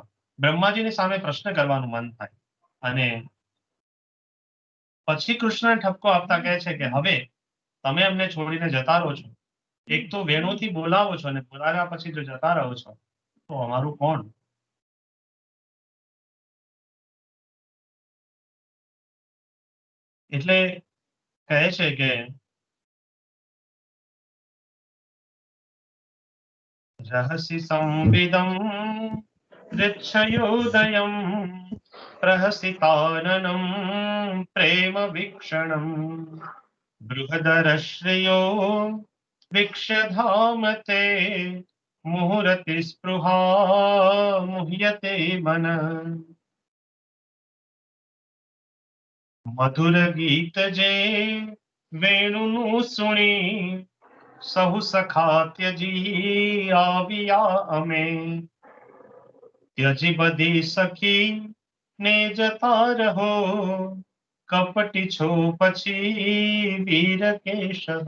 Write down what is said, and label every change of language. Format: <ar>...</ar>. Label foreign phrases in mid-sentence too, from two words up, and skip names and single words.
<gu>બ્રહ્માજીની સામે પ્રશ્ન કરવાનું મન થાય. અને પછી કૃષ્ણ ઠપકો આપતા કહે છે કે હવે તમે અમને છોડીને જતા રહો છો, એક તો વેણુથી બોલાવો છો અને બોલાવ્યા પછી જો જતા રહો છો તો અમારું કોણ? એટલે કહે છે કે</gu> <sa>રહસી સંવિદમ ऋच्छयोदयं प्रहसिताननं प्रेम वीक्षणं बृहदरश्रियो वीक्ष्यधामते मुहुरति स्पृहा मुह्यते मन.</sa> <gu>મધુર ગીત જે વેણુનું સુણી સહુ સખા ત્યજી આવ્યા અમે. ત્યજી બધી સખી ને જતા રહો, કપટી છો પછી વીર કેશવ.</gu>